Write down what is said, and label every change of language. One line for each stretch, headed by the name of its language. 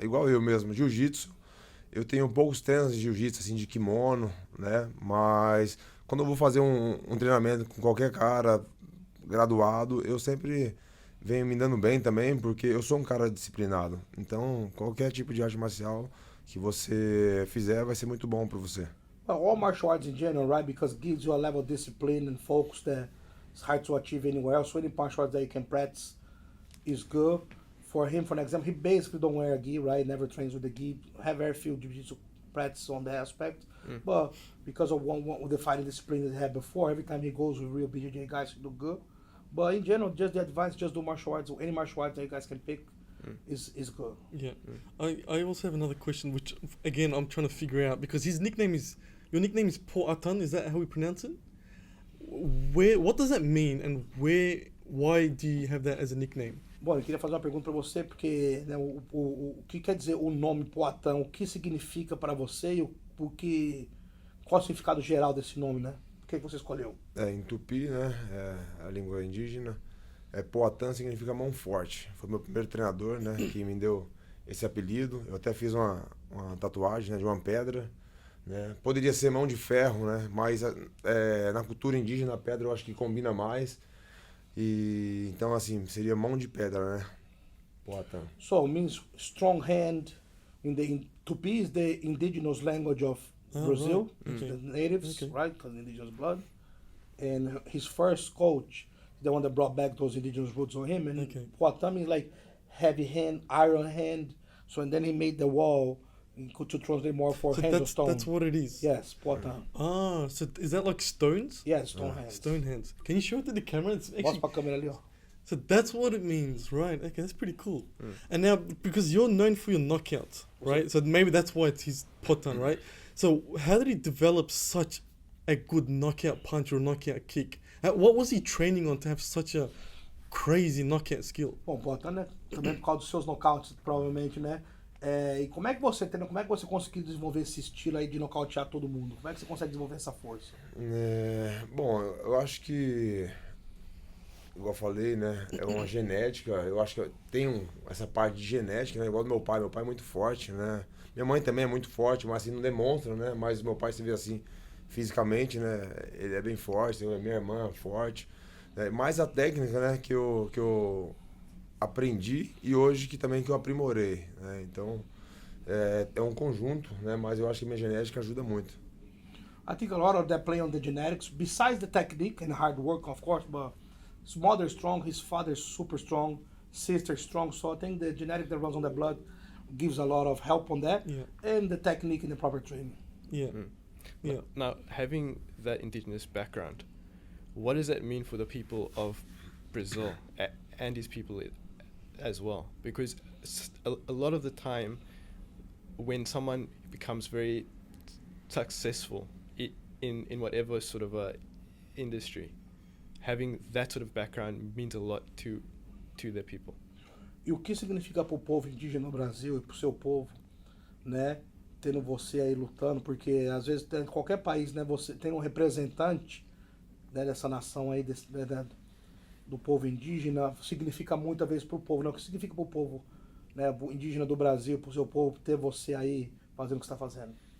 Portuguese: Igual eu mesmo, jiu-jitsu, eu tenho poucos treinos de jiu-jitsu, assim, de kimono, né? Mas quando eu vou fazer um treinamento com qualquer cara graduado, eu sempre venho me dando bem também, porque eu sou um cara disciplinado. Então, qualquer tipo de arte marcial que você fizer vai ser muito bom para você.
English: Well, all martial arts in general, right? Because it gives you a level of discipline and focus that it's hard to achieve anywhere else. So any martial arts that you can practice is good. For him, for example, he basically don't wear a gi, right? Never trains with a gi. Have very few jiu-jitsu practice on that aspect. But because of one the fighting discipline that he had before, every time he goes with real BJJ guys, he do good. But in general, just the advice, just do martial arts. Any martial arts that you guys can pick is good. Yeah. I also have another question, which again I'm trying to figure out because your nickname is Paul Atan. Is that how we pronounce it? What does that mean, and why do you have that as a nickname?
Portuguese: Bom, eu queria fazer uma pergunta para você, porque né, o que quer dizer o nome Poatão? O que significa para você e qual o significado geral desse nome, né? Por que você escolheu? Em Tupi, né? É a língua indígena. Poatã significa mão forte. Foi meu primeiro treinador, né? Que me deu esse apelido. Eu até fiz uma tatuagem, né, de uma pedra. Né? Poderia ser mão de ferro, né? Mas na cultura indígena a pedra eu acho que combina mais. E então assim, seria mão de pedra, né? Poatã.
English: So it means strong hand. In Tupi is the indigenous language of Brazil, right. Okay. the natives, Okay. right? Because indigenous blood. And his first coach, the one that brought back those indigenous roots on him. And Okay. Poatã means like heavy hand, iron hand. So and then he made the wall to translate more for So hands of stone. that's what it is. Yes, Poatã. Ah, so is that like stones? Yes, stone hands. Stone hands. Can you show it to the camera? It's
Portuguese: Mostra
English: actually,
Portuguese: pra câmera ali, ó.
English: so that's what it means, right? Okay, that's pretty cool. And now, because you're known for your knockouts, right? So maybe that's why it's his potan, right? So how did he develop such a good knockout punch or knockout kick? What was he training on to have such a crazy knockout skill?
Portuguese: Bom, Poatã, né? Também por causa dos seus nocautes, provavelmente, né? E como é que você conseguiu desenvolver esse estilo aí de nocautear todo mundo? Como é que você consegue desenvolver essa força? Bom, eu acho que, igual eu falei, né? É uma genética. Eu acho que eu tenho essa parte de genética, né? Igual do meu pai. Meu pai é muito forte, né? Minha mãe também é muito forte, mas assim, não demonstra, né? Mas meu pai se vê assim, fisicamente, né? Ele é bem forte, minha irmã é forte. Né? Mais a técnica, né? Que eu aprendi e hoje que eu aprimorei, né? Então é um conjunto, né? Mas eu acho que minha genética ajuda muito.
English: I think a lot of that play on the genetics, besides the technique and hard work, of course, but his mother is strong, his father is super strong, sister is strong, so I think the genetic that runs on the blood gives a lot of help on that, and the technique and the proper training. Yeah. Yeah. Now, having that indigenous background, what does that mean for the people of Brazil and his people as well? Because a lot of the time, when someone becomes very successful in whatever sort of industry, having that sort of background means a lot to their people.
Portuguese: E o que significa para o povo indígena no Brasil e para o seu povo, né? Tendo você aí lutando, porque às vezes em qualquer país, né? Você tem um representante, né, dessa nação aí, do povo indígena, significa muitas vezes para o povo, né? O que significa para o povo, né, indígena do Brasil, para o seu povo, ter você aí fazendo o que está fazendo?